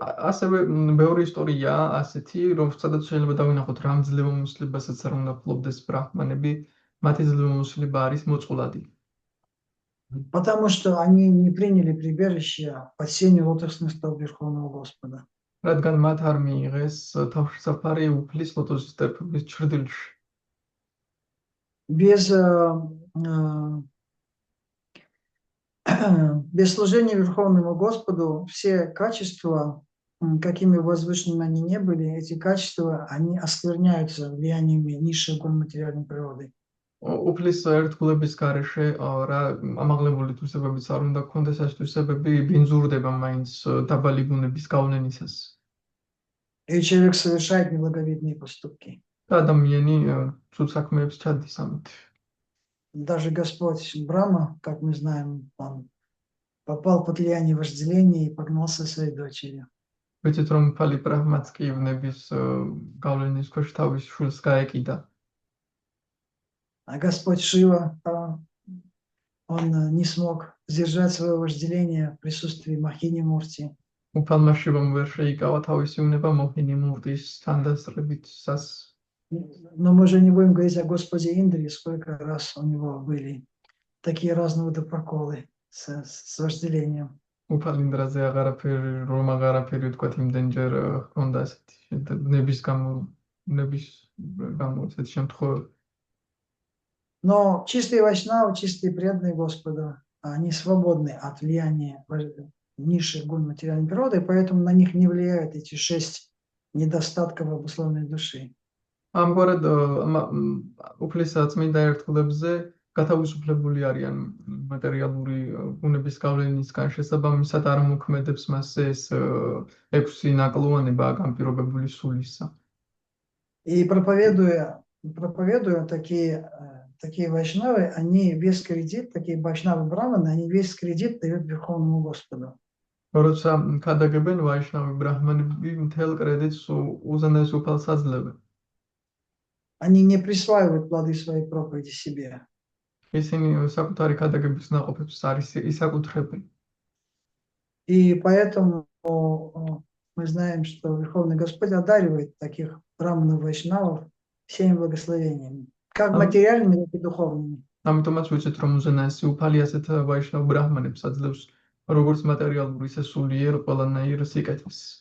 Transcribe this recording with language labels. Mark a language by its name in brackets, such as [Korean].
[Georgian] ასევე ბევრი ისტორია ასეთი, რომ სადაც შეიძლება დავინახოთ რამ ძლევამოსილებასაც არ უნდა ფლობდეს ბრაჰმანები, მათი ძლევამოსილება არის მოწყვლადი. [Russian] Потому что они не приняли прибежище под сенью лотосных стоп Верховного Господа. [Georgian] რადგან მათ არ მიიღეს თავშესაფარი უფლის ლოტოსის ტერფების ჩრდილში. [Russian] Без служения Верховному Господу все качества, какими возвышенными они не были, эти качества, они оскверняются влияниями низшей материальной природы. [Georgian] უფლის ერთგულების გარეშე რა ამაღლებული თვისებებიც არ უნდა გქონდეს, ეს თვისებები ბინძურდება მაინც დაბალი ბუნების გავლენისას. [Russian] И человек совершает неблаговидные поступки. [Georgian] და ადამიანი ცუდ საქმეებს ჩადის ამით. [Russian] Даже Господь Брахма, как мы знаем, он попал под влияние вожделения и погнался своей дочерью. [Georgian] ვიცით რომ ფალი ბრაჰმაც კი ვნების გავლენის ქვეშ თავის შვილს გაეკიდა. [Russian] А Господь Шива, он не смог сдержать свое вожделение в присутствии Махини Мурти. [Georgian] უფალმა შივამ ვერ შეიკავა თავისი უნება მოჰინი მურტის თანდასწრებით სას. [Russian] Но мы же не будем говорить о Господе Индре, сколько раз у него были такие разные водопроколы с вожделением. [Georgian] უფალ ინდრაზე აღარაფერი რომ აღარაფერი ვთქვათ იმდენჯერ ჰქონდა ასეთი ნების გამო ასეთი შემთხვევები. [Russian] Но чистые вайшнавы, чистые преданные Господа, они свободны от влияния низших гун материальной природы, поэтому на них не влияют эти 6 недостатков обусловленной души. [Georgian] ამგვარად უფლისა წმინდა ერთგულებზე გათავისუფლებული არიან მატერიალური ბუნების გავლენისგან, შესაბამისად არ მოქმედებს მასზე ეს 6 ნაკლოვანება განპირობებული სულისა. [Russian] И проповедуя такие вайшнавы, они весь кредит, такие вайшнавы браманы, они весь кредит дают Верховному Господу. [Georgian] როცა ქადაგებენ ვაიშნავი ბრაჰმანები მთელ კრედიტს უზენაეს უფალს აძლევენ. [Russian] Они не присваивают плоды своей проповеди себе. [Georgian] ისინი საკუთარი ქადაგების ნაყოფებს არ ისაკუთრებენ. [Russian] И поэтому мы знаем, что Верховный Господь одаривает таких браманов вайшнавов всеми благословениями, как материальными, так и духовными. [Georgian] ამიტომაც ვიცით, რომ უზენაესი უფალი ასეთ ვაიშნავ ბრაჰმანებს აძლევს როგორც მატერიალური, ისე სულიერ ყველანაირ სიკეთეს.